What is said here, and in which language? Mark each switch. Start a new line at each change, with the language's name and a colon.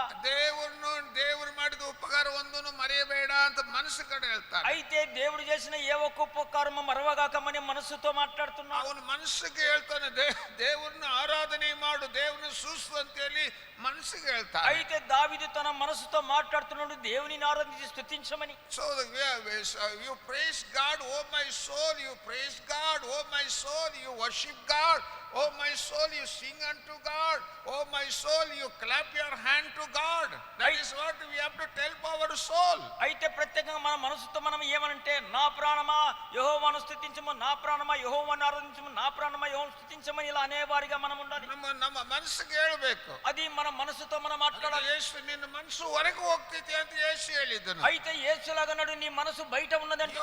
Kannada: ದೇವರು ಮಾಡಿದ ಉಪಕಾರ ಒಂದನ್ನು ಮರೆಯಬೇಡ ಅಂತ ಮನಸ್ಸು ಕಡೆ ಹೇಳ್ತಾನೆ.
Telugu: అయితే దేవుడు చేసిన ఏ ఒక్క ఉపకారము మరవగాకమని మనస్సుతో మాట్లాడుతున్నాడు.
Kannada: ಅವನು ಮನಸ್ಸಿಗೆ ಹೇಳ್ತಾನೆ, ದೇವರನ್ನ ಆರಾಧನೆ ಮಾಡು, ದೇವರನ್ನ ಸೂಸು ಅಂತ ಹೇಳಿ ಮನಸ್ಸಿಗೆ ಹೇಳ್ತಾನೆ.
Telugu: అయితే దావీదు తన మనసుతో మాట్లాడుతున్నాడు దేవునిని ఆరాధించి స్తుతించమని.
English: So you praise God, oh my soul, you praise God, oh my soul, you worship God, oh my soul, you sing unto God, oh my soul, you clap your hand to God. That is what we have to tell our soul.
Telugu: అయితే ప్రత్యేకంగా మన మనసుతో మనం ఏమనంటే, నా ప్రాణమా యెహోవాను స్తుతించము, నా ప్రాణమా యెహోవాను ఆరాధించము, నా ప్రాణమా యెహోవాను స్తుతించమని ఇలా అనేవారిగా మనం ఉండాలి.
Kannada: ನಮ್ಮ ಮನಸ್ಸಿಗೆ ಹೇಳಬೇಕು.
Telugu: అది మన మనసుతో మనం మాట్లాడాలి.
Kannada: ಯೇಸು ನಿನ್ನ ಮನಸ್ಸು ಹೊರಗೆ ಹೋಗ್ತೈತಿ ಅಂತ ಯೇಸು ಹೇಳಿದನು.
Telugu: అయితే యేసులాగన్నాడు, నీ మనసు బయట ఉన్నదంటే.